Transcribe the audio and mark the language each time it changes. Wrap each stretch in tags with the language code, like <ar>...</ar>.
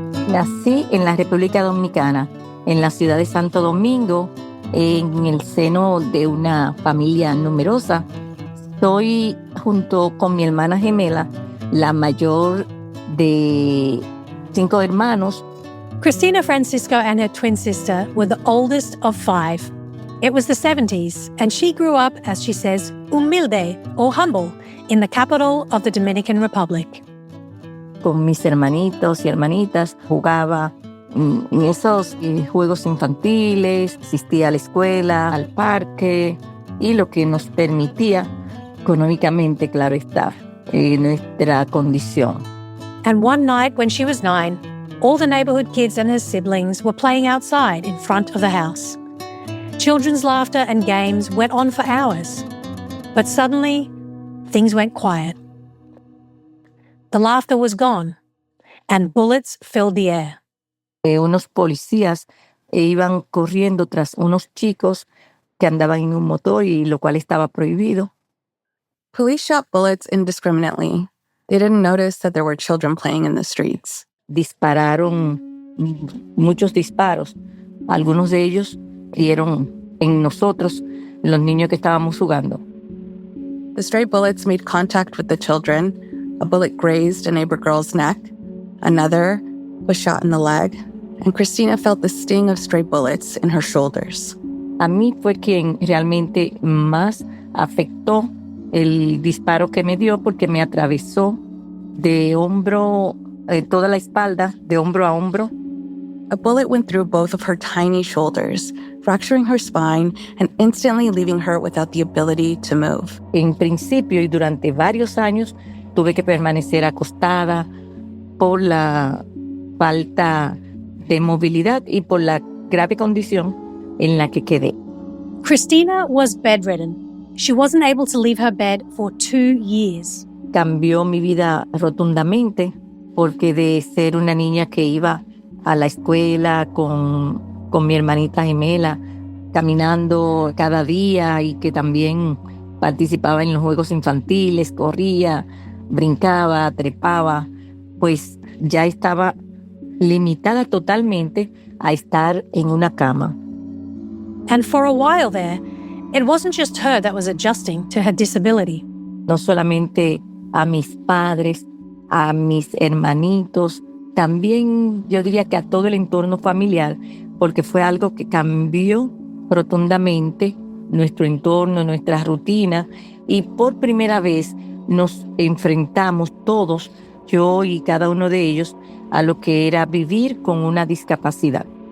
<es>Nací en la República Dominicana, en la ciudad de Santo Domingo, en el seno de una familia numerosa. Soy, junto con mi hermana gemela, la mayor de 5 hermanos.</es> <en>Cristina Francisco and her twin sister were the oldest of 5. It was the 70s, and she grew up, as she says, humilde, or humble, in the capital of the Dominican Republic.</en> <es>Con mis hermanitos y hermanitas jugaba en esos juegos infantiles, asistía a la escuela, al parque, y lo que nos permitía económicamente, claro está, nuestra condición.</es> <en>And one night when she was 9, all the neighborhood kids and her siblings were playing outside in front of the house. Children's laughter and games went on for hours. But suddenly, things went quiet. The laughter was gone, and bullets filled the air.</en> <es>Unos policías iban corriendo tras unos chicos que andaban en un motor, y lo cual estaba prohibido.</es> <en>Police shot bullets indiscriminately. They didn't notice that there were children playing in the streets.</en> <es>Dispararon muchos disparos. Algunos de ellos dieron en nosotros, los niños que estábamos jugando.</es> <en>The stray bullets made contact with the children. A bullet grazed a neighbor girl's neck. Another was shot in the leg. And Cristina felt the sting of stray bullets in her shoulders.</en> <es>A mí fue quien realmente más afectó el disparo que me dio, porque me atravesó de hombro, toda la espalda, de hombro a hombro.</es> <en>A bullet went through both of her tiny shoulders, fracturing her spine and instantly leaving her without the ability to move.</en> <es>En principio y durante varios años tuve que permanecer acostada por la falta de movilidad y por la grave condición en la que quedé.</es> <en>Cristina was bedridden. She wasn't able to leave her bed for 2 years.</en> <es>Cambió mi vida rotundamente, porque de ser una niña que iba a la escuela con mi hermanita gemela, caminando cada día, y que también participaba en los juegos infantiles, corría, brincaba, trepaba, pues ya estaba limitada totalmente a estar en una cama.</es> <en>And for a while there, it wasn't just her that was adjusting to her disability.</en> <es>No solamente a mis padres, a mis hermanitos, también yo diría que a todo el entorno familiar, porque fue algo que cambió rotundamente nuestro entorno, nuestra rutina, y por primera vez nos enfrentamos todos, yo y cada uno de ellos, a lo que era vivir con una discapacidad.</es>